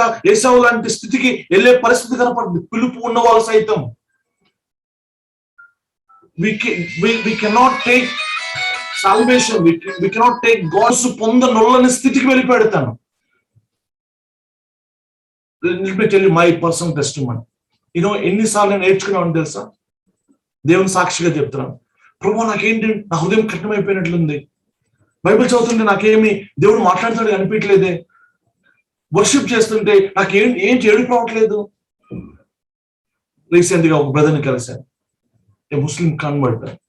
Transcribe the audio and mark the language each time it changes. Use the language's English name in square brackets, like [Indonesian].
[Telugu] ఏసావు లాంటి స్థితికి వెళ్ళే పరిస్థితి కనపడుతుంది. పిలుపు ఉన్న వాళ్ళు సైతం [English] we cannot take salvation, we cannot take God's [Telugu] పొందనొల్లని స్థితికి వెళ్ళిపెడతాను. [English] Let me tell you my personal testimony. [Telugu] ఎన్నిసార్లు నేను నేర్చుకున్నాను తెలుసా? దేవుని సాక్షిగా చెప్తున్నాను. ప్రభు, నాకేంటి, నా హృదయం కఠినమైపోయినట్లుంది. బైబిల్ చదువుతుంటే నాకేమి దేవుడు మాట్లాడుతున్నాడు అనిపించలేదే. వర్షిప్ చేస్తుంటే ఏంటి ఏడుపు రావట్లేదు. రీసెంట్ గా ఒక బ్రదర్ని కలిశాను, ముస్లిం కన్వర్ట్.